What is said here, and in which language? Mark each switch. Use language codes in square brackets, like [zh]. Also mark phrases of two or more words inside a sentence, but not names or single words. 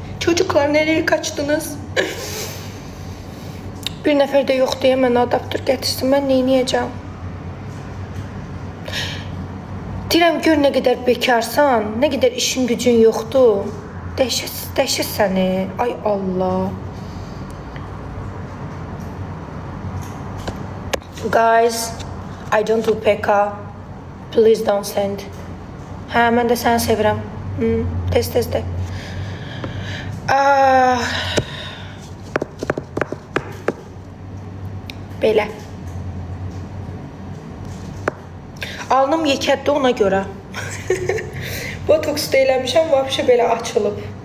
[tr] Çocuklar, nereye kaçdınız? [az] Bir nəfər də yox deyə mən adaptör gətirsin, mən neyniyəcəm? Deyirəm, gör nə qədər bekarsan, nə qədər işin gücün yoxdur. Dəhşət səni, ay Allah. [en] Guys, I don't do PK. Please don't send. [az] Hə, mən də səni sevirəm. Tez-tez də. Ah, belə. Alnım yekəddir ona görə. Botoks da eləmişəm, vəbşə belə açılıb.